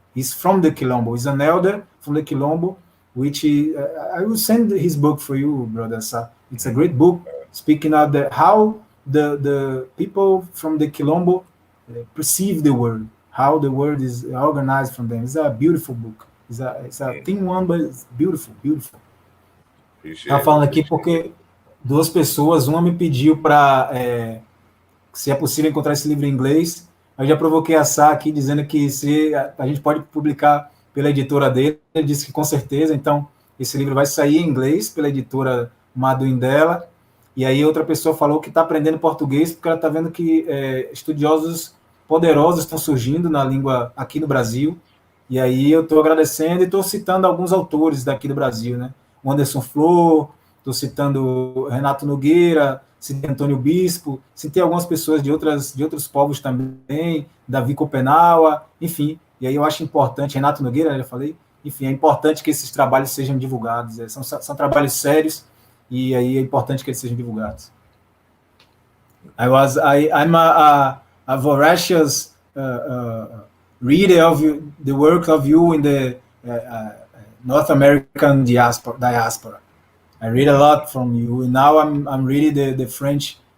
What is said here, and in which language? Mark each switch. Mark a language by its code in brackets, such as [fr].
[en] He's from the Quilombo. He's an elder from the Quilombo, which I will send his book for you, brother. It's a great book speaking of how the people from the Quilombo perceive the world, how the world is organized from them. It's a beautiful book. It's a thin one, but it's beautiful. [pt] Estava falando aqui porque duas pessoas, uma me pediu para se é possível encontrar esse livro em inglês. Eu já provoquei a Sá aqui dizendo que se a gente pode publicar pela editora dele. Ele disse que com certeza. Então esse livro vai sair em inglês pela editora Madu Indela. E aí outra pessoa falou que está aprendendo português porque ela está vendo que estudiosos poderosos estão surgindo na língua aqui no Brasil. E aí eu estou agradecendo e estou citando alguns autores daqui do Brasil, né? O Anderson Flor, estou citando Renato Nogueira, citei Antônio Bispo, citei algumas pessoas de outros povos também, Davi Copenaua, enfim. E aí eu acho importante, Renato Nogueira, já falei, enfim, é importante que esses trabalhos sejam divulgados. São trabalhos sérios e aí é importante que eles sejam divulgados. [en] I'm a voracious reader of the work of you in the North American diaspora. I read a lot from you. And now I'm reading the French.